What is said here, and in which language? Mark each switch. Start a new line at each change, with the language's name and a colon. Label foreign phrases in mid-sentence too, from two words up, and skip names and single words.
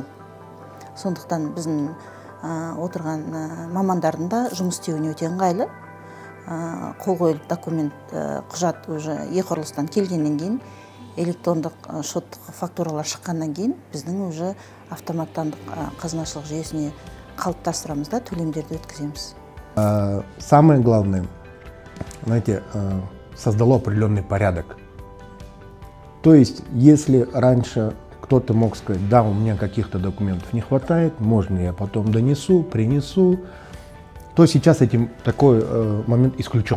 Kazakh: Сондықтан біздің отырған мамандардың да жұмыс істеуіне өте ыңғайлы. Қол қойылып документ, құжат уже e-құрылыстан келгеннен кейін, электрондық шоттық фактуралар шыққаннан кейін біздің уже автоматтандық қазынашылық жүйесіне қалыптастырамыз да төлемдерді өткіземіз.
Russian: Самое главное, знаете, создало определенный порядок. То есть, если раньше кто-то мог сказать, да, у меня каких-то документов не хватает, можно я потом донесу, принесу, то сейчас такой момент исключен.